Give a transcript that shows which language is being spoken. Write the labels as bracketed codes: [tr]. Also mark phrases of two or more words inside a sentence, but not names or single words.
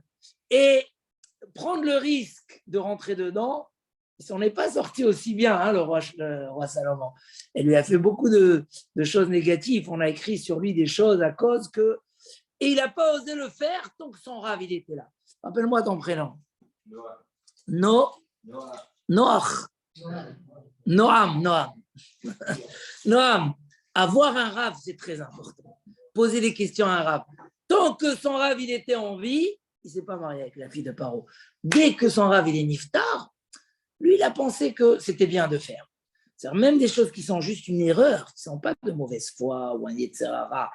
[fr] Et prendre le risque de rentrer dedans, il s'en est pas sorti aussi bien, hein, le roi Salomon. Elle lui a fait beaucoup de choses négatives. On a écrit sur lui des choses à cause que... Et il n'a pas osé le faire tant que son rave, il était là. Rappelle-moi ton prénom. Noach. Noam. Noam. Avoir un rave, c'est très important. Poser des questions à un rave. Tant que son rave, il était en vie, il ne s'est pas marié avec la fille de Paro. Dès que son rave, il est niftar, lui, il a pensé que c'était bien de faire. C'est-à-dire même des choses qui sont juste une erreur, qui ne sont pas de mauvaise foi ou un yetzerara.